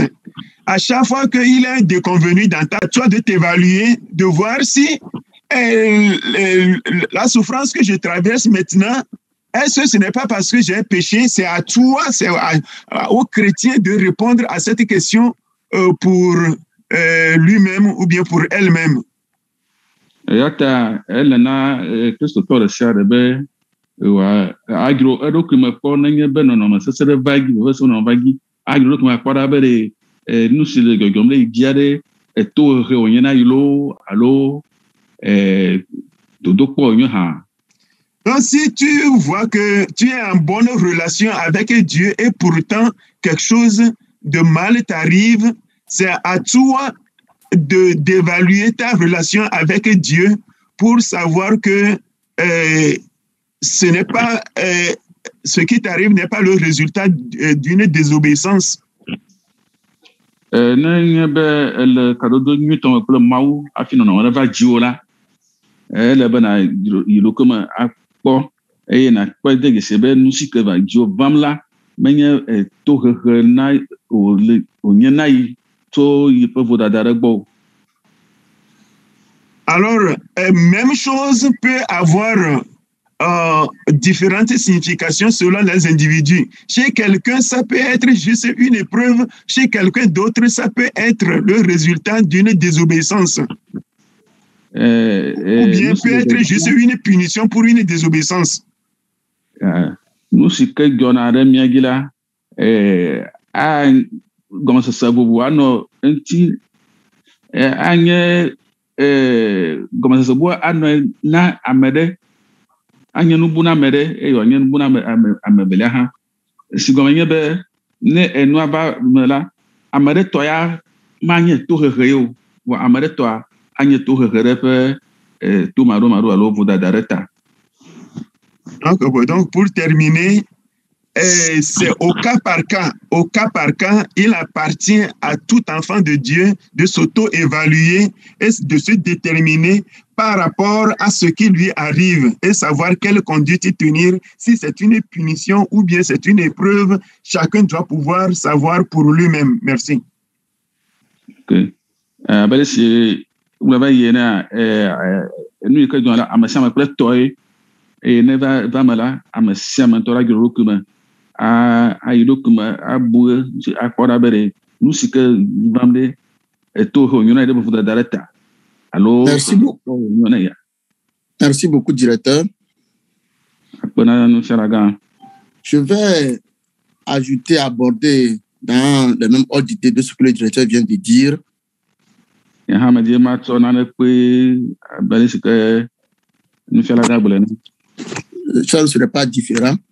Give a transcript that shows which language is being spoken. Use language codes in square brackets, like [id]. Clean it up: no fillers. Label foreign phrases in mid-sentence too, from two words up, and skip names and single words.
[fr] À chaque fois qu'il y a un déconvenu dans ta toi de t'évaluer, de voir si la souffrance que je traverse maintenant, est-ce que ce n'est pas parce que j'ai un péché, c'est à toi, c'est aux chrétiens de répondre à cette question pour lui-même ou bien pour elle-même. [ee] wa agro edo kuma kpɔ nenye be nɔnɔme sese ɖe va gi veve se nɔ va gi agro ɖo kuma kpɔ ɖa be ɖe nu si le dzɔdzɔm ɖe dzia ɖe etohehe wònye na yi lo alo dodokpɔ wònye hã. [fr] Donc, si tu vois que tu es en bonne relation avec Dieu et pourtant quelque chose de mal t'arrive, c'est à toi d'évaluer ta relation avec Dieu pour savoir que ce n'est pas ce qui t'arrive n'est pas le résultat d'une désobéissance. [ee] Ne nye be ele kadodo nyuitɔ me kple Mawu hafi nɔnɔme ɖe va dziwò la, ele be na yi ɖokui me akpɔ eye nakpɔ de gese be nu si ke va dziwò vam la menye tohehe na wònye na yi tso yi ƒe vodada ɖe gbɔ o. [fr] Alors, même chose peut avoir différentes significations selon les individus. Chez quelqu'un, ça peut être juste une épreuve. Chez quelqu'un d'autre, ça peut être le résultat d'une désobéissance. Ou bien peut être juste une punition pour une désobéissance. [ee] Nu si ke dzɔna ɖe mía dzi la, gɔmesese vovo anɔ eŋuti, anye gɔmesese bubu anɔ na ame ɖe, anye nubu na ame ɖe eye wòanye nubu na ame velia hã. Si gɔme nye be ne enua va me la, ame ɖe tɔ ya manye tohehe ye o, vɔ ame ɖe tɔa anye tohehe ɖe ƒe tomaɖomaɖo alo vodada ɖe ta. [fr] Donc, pour terminer, c'est au cas par cas. Au cas par cas, il appartient à tout enfant de Dieu de s'auto-évaluer et de se déterminer par rapport à ce qui lui arrive et savoir quelle conduite tenir. Si c'est une punition ou bien c'est une épreuve, chacun doit pouvoir savoir pour lui-même. Merci. Ok. [ee] Bale si wulaba yena nu yi ke dzɔ la ame sia ame kple tɔ ye eye ne va me la ame sia ame ŋutɔ la dzro ɖokui me ayi ɖokui me abu akpɔ ɖa be ɖe nu si ke vam ɖe tohe wònyo na yi ɖe vodada ɖe ta alo. [fr] Merci beaucoup, directeur. [ee] Akpena nufialaga. [fr] Je vais ajouter, aborder dans le même ordre d'idée de ce que le directeur vient de dire. Ça ne serait pas différent.